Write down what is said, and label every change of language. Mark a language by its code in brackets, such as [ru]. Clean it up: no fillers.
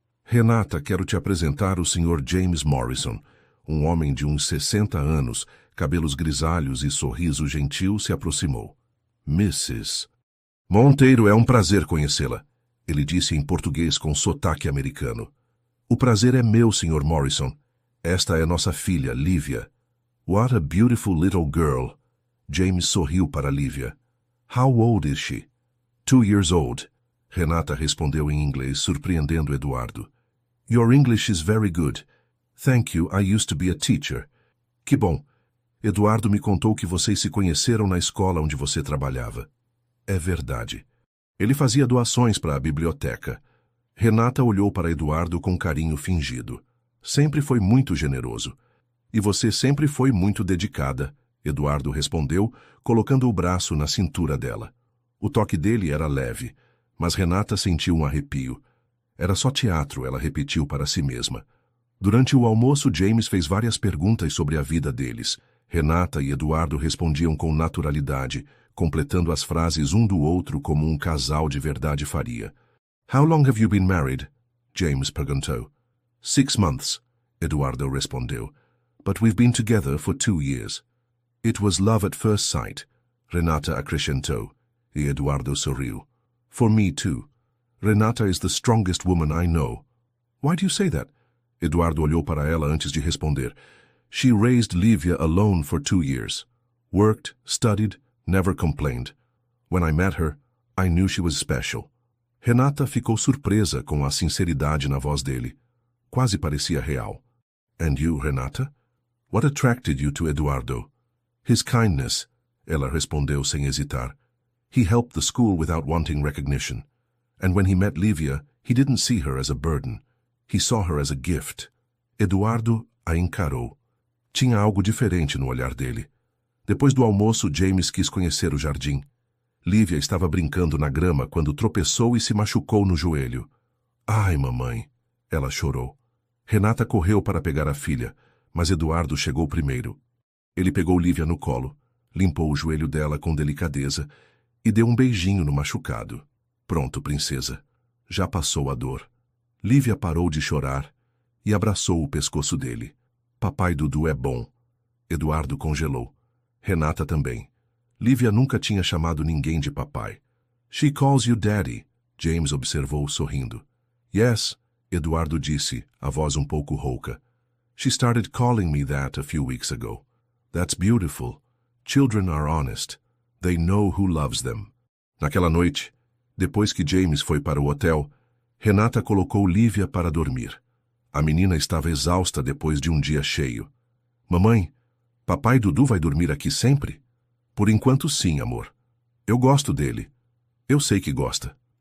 [pt] Renata, quero te apresentar o Sr. James Morrison. Um homem de uns 60 anos, cabelos grisalhos e sorriso gentil, se aproximou. Mrs. Monteiro, é um prazer conhecê-la. Ele disse em português com sotaque americano. O prazer é meu, Sr. Morrison. Esta é nossa filha, Lívia. [en] What a beautiful little girl. [pt] James sorriu para Lívia. [en] How old is she? 2 years old. [pt] Renata respondeu em inglês, surpreendendo Eduardo. [en] Your English is very good. Thank you, I used to be a teacher. [pt] Que bom. Eduardo me contou que vocês se conheceram na escola onde você trabalhava. É verdade. Ele fazia doações para a biblioteca. Renata olhou para Eduardo com carinho fingido. Sempre foi muito generoso. E você sempre foi muito dedicada, Eduardo respondeu, colocando o braço na cintura dela. O toque dele era leve, mas Renata sentiu um arrepio. Era só teatro, ela repetiu para si mesma. Durante o almoço, James fez várias perguntas sobre a vida deles. Renata e Eduardo respondiam com naturalidade, completando as frases um do outro como um casal de verdade faria. [en] How long have you been married? [pt] James perguntou. [en] 6 months, [pt] Eduardo respondeu. [en] But we've been together for 2 years. It was love at first sight, [pt] Renata acrescentou, e Eduardo sorriu. [en] For me too. Renata is the strongest woman I know. Why do you say that? [pt] Eduardo olhou para ela antes de responder. [en] She raised Lívia alone for 2 years. Worked, studied, never complained. When I met her, I knew she was special. [pt] Renata ficou surpresa com a sinceridade na voz dele. Quase parecia real. [en] And you, Renata? What attracted you to Eduardo? His kindness, [pt] ela respondeu sem hesitar. [en] He helped the school without wanting recognition. And when he met Lívia, he didn't see her as a burden. He saw her as a gift. [pt] Eduardo a encarou. Tinha algo diferente no olhar dele. Depois do almoço, James quis conhecer o jardim. Lívia estava brincando na grama quando tropeçou e se machucou no joelho. Ai, mamãe! Ela chorou. Renata correu para pegar a filha, mas Eduardo chegou primeiro. Ele pegou Lívia no colo, limpou o joelho dela com delicadeza e deu um beijinho no machucado. Pronto, princesa. Já passou a dor. Lívia parou de chorar e abraçou o pescoço dele. Papai Dudu é bom. Eduardo congelou. Renata também. Lívia nunca tinha chamado ninguém de papai. [en] She calls you daddy, [pt] James observou sorrindo. [en] Yes, [pt] Eduardo disse, a voz um pouco rouca. [en] She started calling me that a few weeks ago. That's beautiful. Children are honest. They know who loves them. [pt] Naquela noite, depois que James foi para o hotel, Renata colocou Lívia para dormir. A menina estava exausta depois de um dia cheio. Mamãe, papai Dudu vai dormir aqui sempre? Por enquanto sim, amor. Eu gosto dele. Eu sei que gosta.